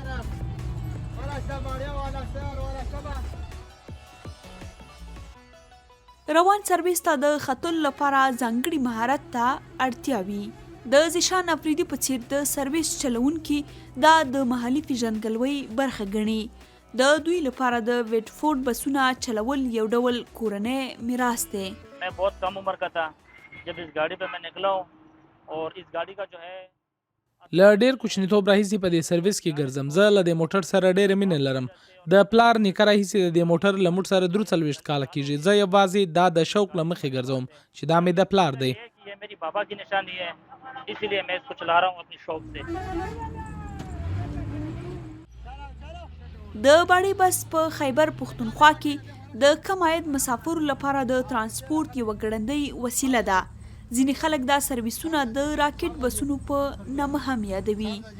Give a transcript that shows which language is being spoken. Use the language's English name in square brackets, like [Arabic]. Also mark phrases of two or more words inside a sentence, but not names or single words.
[Pashto] روان سرویس ته د ختلو لپاره ځانګړي مهارت ته اړتیا وي. د زیشان افریدي په څیر د سرویس چلوونکي دا د محلي پیژندګلوۍ برخه ګڼي. د دوی لپاره د بیټفورډ بسونه چلول یو ډول کورنۍ میراث دی. [Urdu] میں بہت کم عمر کا تھا جب اس گاڑی پے میں نکلا ہوں اور اس گاڑی کا جو ہے [Pashto] له ډېر کوچنیتوب راهیسې په دې سرویس کې ګرځم. زه له دې موټر سره ډېره مینه لرم. د پلار نیکه راهیسې د دې موټر له موټ سره 43 کاله کېږي. زه یوازې دا د شوق له مخې ګرځوم چې دا مې د پلار دی. [Urdu] یہ میری بابا کی نشانی ہے، اسی لیے میں اس کو چلا رہا ہوں اپنی شوق سے. [Pashto] د باړې بس په خیبر پښتونخوا کې د کم عاید مسافرو لپاره د ترانسپورت یوه ګړندۍ وسیله ده. ځینې خلک دا سرویسونه د راکټ بسونو په نامه هم یادوي.